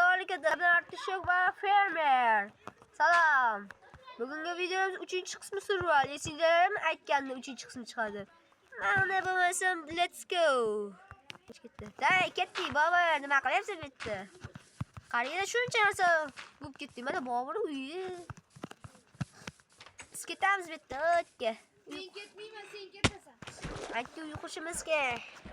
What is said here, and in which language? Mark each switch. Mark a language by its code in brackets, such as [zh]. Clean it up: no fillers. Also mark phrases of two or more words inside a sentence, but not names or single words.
[uz] Arkadaşlar Artuşok ve Fermer. Salam. Bugungi videomiz 3-qismi survival. Esinglarmi aytgandim 3-qismi chiqadi. Mana bo'lmasam [en] let's go. [uz] Ketdi. Day, ketdi. Baba, nima qilyapsan bu yerda? Qariyada shuncha narsa bo'lib ketdi. Mana Bobur uyi. Biz ketamiz bu yerda. O'tga. Men ketmayman, sen ketasan. Aytdi uy qurishimiz kerak.